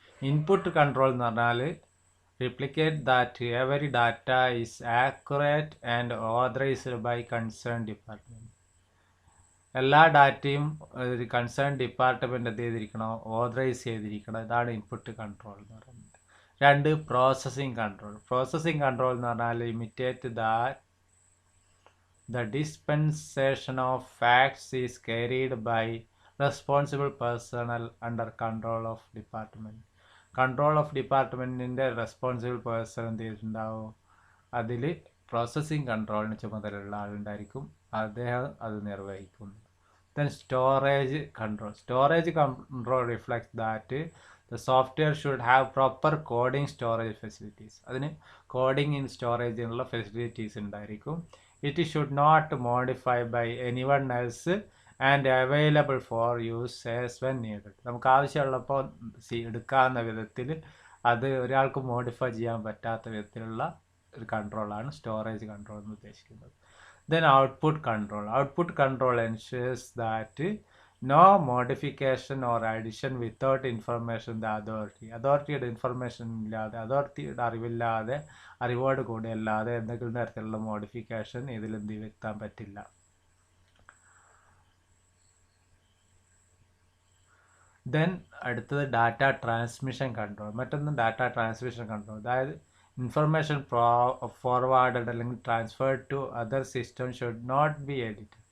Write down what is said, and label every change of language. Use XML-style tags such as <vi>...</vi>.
<en>Input control</en> <ml>എന്ന് പറഞ്ഞാൽ</ml> <en>replicate that every data is accurate and authorized by concerned department.</en> <ml>എല്ലാ ഡാറ്റയും ഒരു കൺസേൺ ഡിപ്പാർട്ട്മെൻറ്റ് എന്ത് ചെയ്തിരിക്കണം, ഓതറൈസ് ചെയ്തിരിക്കണം. ഇതാണ് ഇൻപുട്ട് കൺട്രോൾ എന്ന് പറയുന്നത്. രണ്ട്, പ്രോസസ്സിംഗ് കൺട്രോൾ.</ml> <en>processing control</en> <ml>എന്ന് പറഞ്ഞാൽ</ml> <en>Imitate the dispensation of facts is carried by responsible personnel under control of department.</en> <ml>Control of ഡിപ്പാർട്ട്മെൻറ്റിൻ്റെ responsible person എന്ത് ചെയ്തിട്ടുണ്ടാവും, അതിൽ പ്രോസസ്സിംഗ് കൺട്രോളിന് ചുമതലയുള്ള ആളുണ്ടായിരിക്കും, അദ്ദേഹം അത് നിർവഹിക്കും.</ml> <en>Then storage control. Storage control reflects that the software should have proper coding storage facilities.</en> <ml>അതിന് coding in സ്റ്റോറേജിനുള്ള facilities ഉണ്ടായിരിക്കും.</ml> <en>It should not modify by anyone else and available for use as when needed.</en> <ml>നമുക്ക് ആവശ്യമുള്ളപ്പോൾ എടുക്കാവുന്ന വിധത്തിൽ, അത് ഒരാൾക്ക് modify ചെയ്യാൻ പറ്റാത്ത വിധത്തിലുള്ള ഒരു കൺട്രോളാണ് സ്റ്റോറേജ് കൺട്രോൾ എന്ന് ഉദ്ദേശിക്കുന്നത്.</ml> <en>Then output control. Output control ensures that no modification or addition without information the authority.</en> <ml>അതോറിറ്റിയുടെ ഇൻഫർമേഷൻ ഇല്ലാതെ, അതോറിറ്റിയുടെ അറിവോട് കൂടെ അല്ലാതെ എന്തെങ്കിലും തരത്തിലുള്ള മോഡിഫിക്കേഷൻ ഇതിൽ വരുത്താൻ പറ്റില്ല.</ml> <en>Then അടുത്തത് data transmission control. മറ്റൊന്ന് data transmission control, അതായത് ഇൻഫർമേഷൻ ഫോർവേഡഡ് അല്ലെങ്കിൽ transferred to other system should not be edit.</en>